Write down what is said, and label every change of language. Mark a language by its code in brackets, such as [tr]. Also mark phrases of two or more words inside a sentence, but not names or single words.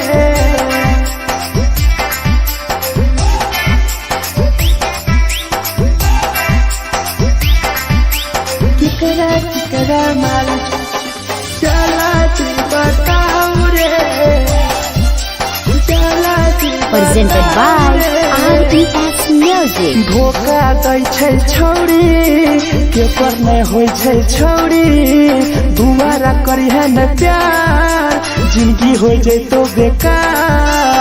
[anp] केकरा माल जला दी बताऊ रे जला दी [en] Presented by RES Music. [anp] धोखा दै छै छौरी के पर नै होइ छै छौरी दुबारा करिहे न प्यार जिंदगी हो जैतो बेकार